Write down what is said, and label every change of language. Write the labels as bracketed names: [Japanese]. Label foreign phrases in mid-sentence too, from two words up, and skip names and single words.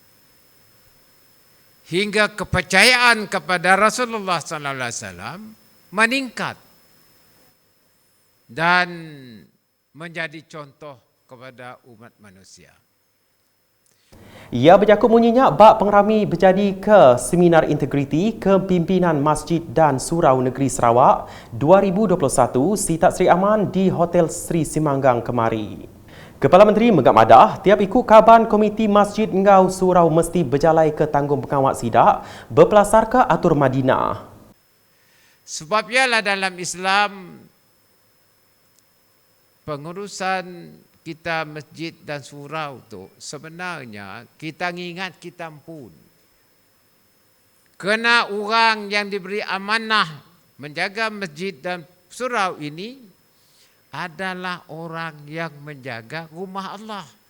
[Malay] Hingga kepercayaan kepada Rasulullah SAW meningkat dan menjadi contoh kepada umat manusia. [Iban] Ia berjakut bunyinya bak pengerami berjadi ke Seminar Integriti Kepimpinan Masjid dan Surau Negeri Sarawak 2021 Sitak Sri Aman di Hotel Sri Simanggang kemari. Kepala Menteri megak madah tiap ikut kaban Komiti Masjid Ngau Surau mesti berjalai ke tanggung pengawak sidak berpelasar ke Atur Madinah. [Malay] Sebab ialah dalam Islam pengurusan kita masjid dan surau tu sebenarnya kita ingat kita pun. Kena orang yang diberi amanah menjaga masjid dan surau ini adalah orang yang menjaga rumah Allah.